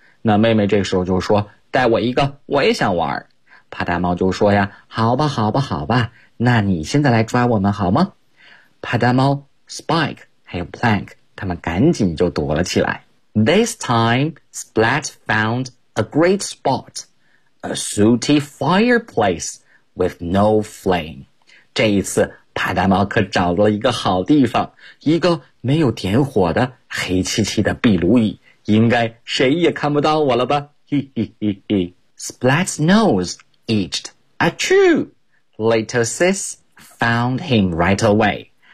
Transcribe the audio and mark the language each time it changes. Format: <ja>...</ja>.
<zh>那妹妹这时候就说，带我一个，我也想玩。帕达猫就说呀，好吧好吧好吧，那你现在来抓我们好吗？帕达猫、Spike 还有 Plank 他们赶紧就躲了起来。</zh> <en>This time, Splat found a great spot, a sooty fireplace with no flame.</en> <zh>这一次帕达猫可找到了一个好地方，一个没有点火的黑漆漆的壁炉椅，应该谁也看不到我了吧，嘿嘿嘿嘿。</zh> <en>Splat's nose itched. Achoo! Little sis found him right away.</en>